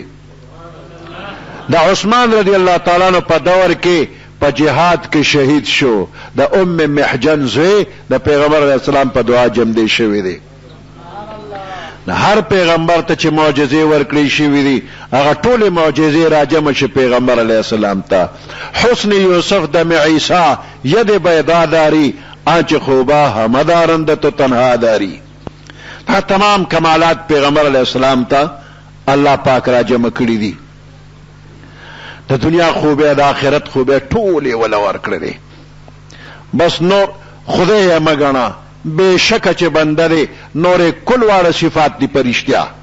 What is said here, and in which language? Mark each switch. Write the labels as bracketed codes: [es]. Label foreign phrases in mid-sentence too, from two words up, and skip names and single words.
[ps] د عثمان [ar] رضی الله تعالی عنہ [ps] په دور کې په جهاد کې شهید شو. د ام محجن زوی د پیغمبر [ar] علیه السلام [ps] په دعا جمدی شوی دی. هر پیغمبر ته چې معجزې ورکړې شوي دي هغه ټولې معجزې راجمع شي پیغمبر [ar] علیه السلام [ps] ته. [fa] حسن یوسف دم عیسی ید بیضا داری، آنچ خوبا همه دارنده تو تنها داری. [ps] دا تمام کمالات پیغمبر [ar] علیه السلام [ps] ته الله پاک راجمع کړي دي. د دنیا خوبه د آخرت خوبه ټولې ولا ورکړې دي. بس نور خدای یې مګنا بے شک چې بنده دی، نور کل واړه صفات دي پرشتیا.